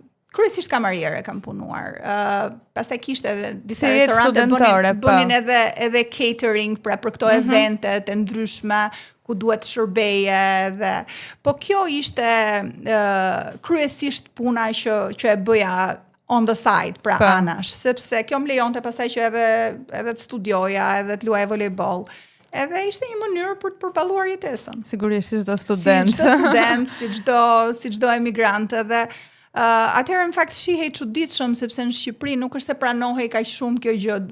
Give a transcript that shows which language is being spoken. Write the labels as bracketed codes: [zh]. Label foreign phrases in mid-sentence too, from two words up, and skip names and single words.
[sq] kryesisht kamariere kam punuar. Pastaj kishte edhe disa Si jetë restorante studentore, bënin edhe catering për këto evente të ndryshme ku duhet shërbeje dhe po kjo ishte kryesisht puna që e bëja [en] on the side, [sq] pra anash, sepse kjo më lejonte pastaj që edhe të studioja, edhe të luaj volejboll. Edhe ishte një mënyrë për të përballuar jetesën. Sigurisht si çdo student. Si çdo student, si çdo emigrant edhe atëherë në fakt shihej çuditshëm sepse në Shqipëri nuk është se pranohej kaq shumë kjo gjë.